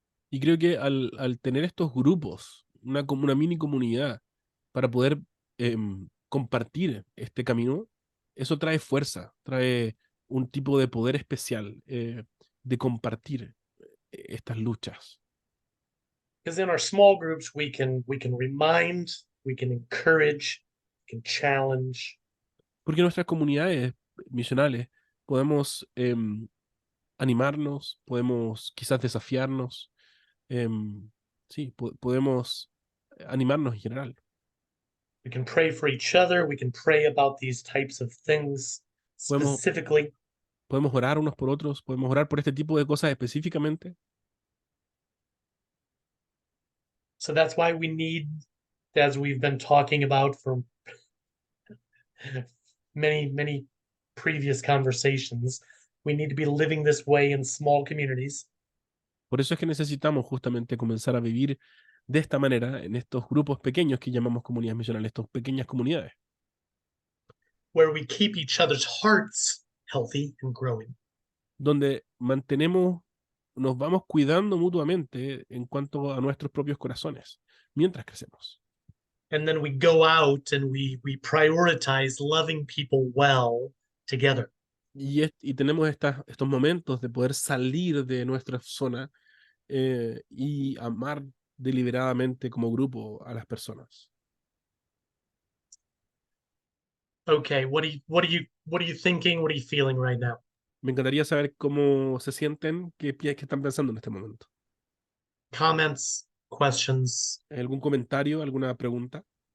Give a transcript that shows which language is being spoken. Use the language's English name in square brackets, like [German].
[Spanish] Y creo que al tener estos grupos, como una mini comunidad, para poder compartir este camino, eso trae fuerza, trae un tipo de poder especial de compartir estas luchas. [English] Because in our small groups, we can remind, we can encourage, we can challenge, [Spanish] Porque en nuestras comunidades misionales podemos animarnos, podemos quizás desafiarnos, sí, podemos animarnos en general. [English] we can pray for each other, we can pray about these types of things [Spanish] Podemos, [English] specifically. [Spanish] podemos orar unos por otros, podemos orar por este tipo de cosas específicamente. [English] So that's why we need, as we've been talking about for many previous conversations, we need to be living this way in small communities [Spanish] Por eso es que necesitamos justamente comenzar a vivir de esta manera en estos grupos pequeños que llamamos comunidades misionales, estas pequeñas comunidades, [English] where we keep each other's hearts healthy and growing. [Spanish] donde mantenemos, nos vamos cuidando mutuamente en cuanto a nuestros propios corazones mientras crecemos. [English] And then we go out and we prioritize loving people well together. [Spanish] Y tenemos estos momentos de poder salir de nuestra zona y amar deliberadamente como grupo a las personas. [English] Okay, what are you thinking? What are you feeling right now? [Spanish] Me encantaría saber cómo se sienten, qué están pensando en este momento. [English] Comments, questions? [Spanish] ¿Algún comentario, alguna pregunta?